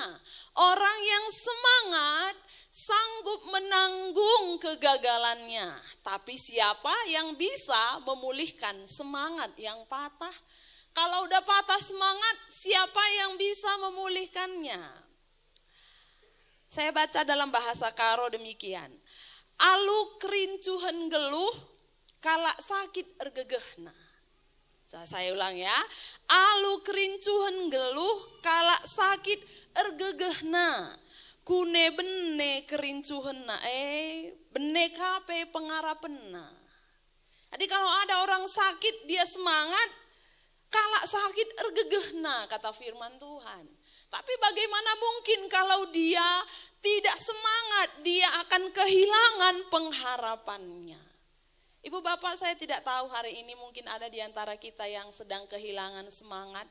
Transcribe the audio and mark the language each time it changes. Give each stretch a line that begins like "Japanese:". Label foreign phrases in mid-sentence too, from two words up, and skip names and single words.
Indonesian: Orang yang semangat sanggup menanggung kegagalannya. Tapi siapa yang bisa memulihkan semangat yang patah? Kalau udah patah semangat, siapa yang bisa memulihkannya? Saya baca dalam bahasa Karo demikian.
Batak Karo: Alu kerincuhan geluh, kalak sakit ergegehna.
Indonesian: Saya ulang ya.
Batak Karo: Alu kerincuhan geluh, kalak sakit ergegehna. Kune bene kerincuhenna bene kape pengarapenna.
Indonesian: Jadi kalau ada orang sakit dia semangat,
Batak Karo: kalak sakit ergegehna
Indonesian: kata firman Tuhan. Tapi bagaimana mungkin kalau dia tidak semangat, dia akan kehilangan pengharapannya. Ibu bapak, saya tidak tahu hari ini mungkin ada di antara kita yang sedang kehilangan semangat.